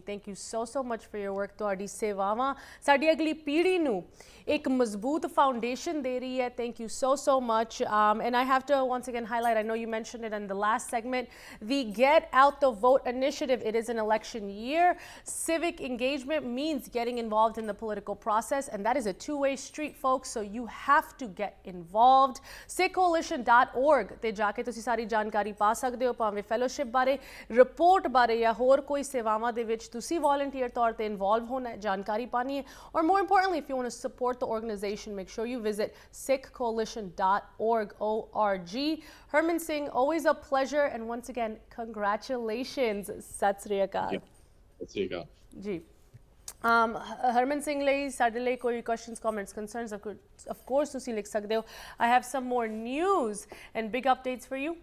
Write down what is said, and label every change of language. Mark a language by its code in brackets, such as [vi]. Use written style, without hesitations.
[en] Thank you so much for your work. [pa] ਤੁਹਾਡੀ ਸੇਵਾਵਾਂ ਸਾਡੀ ਅਗਲੀ ਪੀੜ੍ਹੀ ਨੂੰ ਇੱਕ ਮਜ਼ਬੂਤ foundation ਦੇ ਰਹੀ ਹੈ. [en] Thank you so much. And I have to once again highlight, I know you mentioned mentioned it in the last segment, the Get Out the Vote initiative. It is an election year. Civic engagement means getting involved in the political process, and that is a two-way street, folks, so you have to get involved. [pa] sikhcoalition.org ਤੇ ਜਾ ਕੇ ਤੁਸੀਂ ਸਾਰੀ ਜਾਣਕਾਰੀ ਪਾ ਸਕਦੇ ਹੋ, ਭਾਵੇਂ fellowship ਬਾਰੇ, report ਬਾਰੇ ਜਾਂ ਹੋਰ ਕੋਈ ਸੇਵਾਵਾਂ ਦੇ ਵਿੱਚ ਤੁਸੀਂ ਵੋਲੰਟੀਅਰ ਤੌਰ ਤੇ ਇਨਵੋਲਵ ਹੋਣਾ ਹੈ, ਜਾਣਕਾਰੀ ਪਾਣੀ ਹੈ, [en] or more importantly, if you want to support the organization, make sure you visit sikhcoalition.org. Harman Singh, always a pleasure, and once again, congratulations. [pa] Sat Sri Akal. Sat Sri Akal. Ji. Harman Singh ਲਈ ਸਾਡੇ ਲਈ ਕੋਈ [en] questions, comments, concerns, [pa] of course ਤੁਸੀਂ ਲਿਖ ਸਕਦੇ ਹੋ. [en] I have some more news and big updates for you.